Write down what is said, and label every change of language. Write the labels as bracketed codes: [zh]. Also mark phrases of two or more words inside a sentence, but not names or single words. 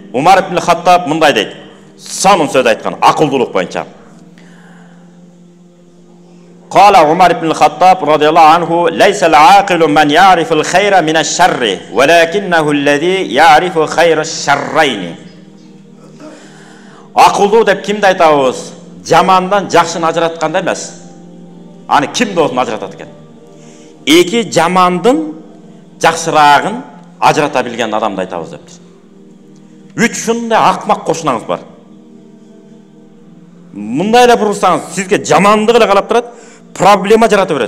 [ky] Umar ibn Хаттаб мындай дейт. Сонун сөз айткан, акылдуулук боюнча. [ar] قال عمر بن الخطاب رضي الله عنه ليس العاقل من يعرف الخير من الشر ولكنه الذي يعرف خير الشرين. [ky] Акылдуу деп кимди айтабыз? Жамандан жакшыны ажыратканда эмес. Аны ким болсун ажыратат экен. Эки жамандын жакшыраагын ажырата билген адамды айтабыз деппиз. Ушундай акмак кошунаңыз бар. Мындай эле бурсаңыз, сизге жамандык эле калап турат, проблема жарата берет.